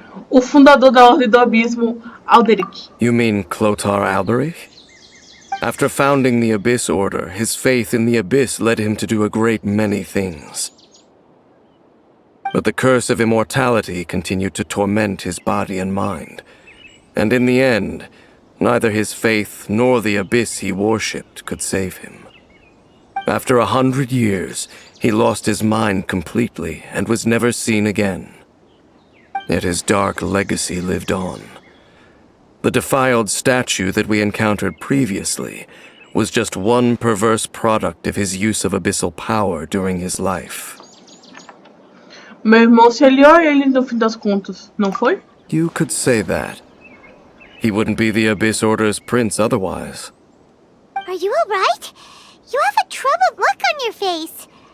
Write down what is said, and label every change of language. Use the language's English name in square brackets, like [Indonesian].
[Portuguese] O fundador da Ordem do Abismo, Alderic. [English] You mean Clotar Alberich? After founding the Abyss Order, his faith in the Abyss led him to do a great many things. But the curse of immortality continued to torment his body and mind. And in the end, neither his faith nor the abyss he worshipped could save him. After 100 years, he lost his mind completely and was never seen again. Yet his dark legacy lived on. The defiled statue that we encountered previously was just one perverse product of his use of abyssal power during his life. [Portuguese] Meu irmão se aliou a ele no fim das contas, não foi? [English] You could say that. He wouldn't be the Abyss Order's prince otherwise. Are you alright? You have a troubled look on your face.